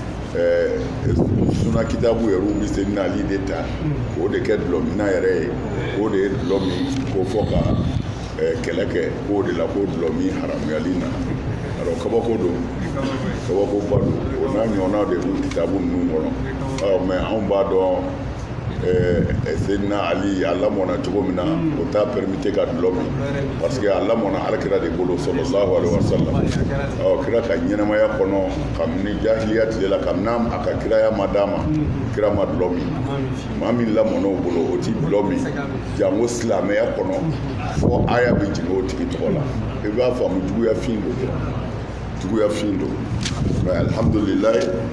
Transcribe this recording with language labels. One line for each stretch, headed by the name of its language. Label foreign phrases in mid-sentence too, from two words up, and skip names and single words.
Bambara: suna kitabu yɛrɛ u bɛ se nali de ta o de kɛ dulɔ minna yɛrɛ ye o de ye dulɔ min ko fɔ ka kɛlɛ kɛ k'o de la ko dulɔ min haramuyali na alors kabako don kabakoba don o n'a ɲɔgɔnna de b'u kitabu ninnu kɔnɔ mɛ anw b'a dɔn Seydina Ali a lamɔna cogo min na o t'a permite ka dulɔ min parce que a lamɔna alakira de bolo
Arabic: صلى الله عليه وسلم
Bambara: kira ka ɲɛnamaya kɔnɔ kabini jahiliya tile la kabini a ka kiraya ma d'a ma kira ma dulɔ min maa min lamɔna o bolo o ti dulɔ min jango silamɛya kɔnɔ fɔ aya bɛ jigin o tigi tɔgɔ la i b'a faamu juguya fin don juguya fin don mais alhamdulilayi